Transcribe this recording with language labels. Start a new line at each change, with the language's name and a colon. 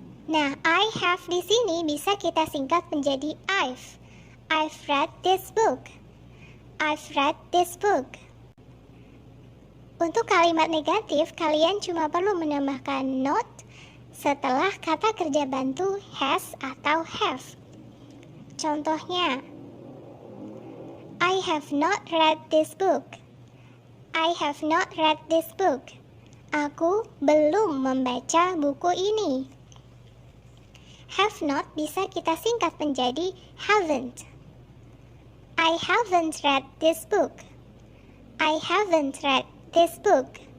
Indonesian: Nah,
English: I have
Indonesian: di sini bisa kita singkat menjadi I've.
English: I've read this book. I've read this book.
Indonesian: Untuk kalimat negatif, kalian cuma perlu menambahkan not setelah kata kerja bantu has atau have. Contohnya,
English: I have not read this book. I have not read this book.
Indonesian: Aku belum membaca buku ini.
English: Have not
Indonesian: bisa kita singkat menjadi haven't.
English: I haven't read this book. I haven't read this book.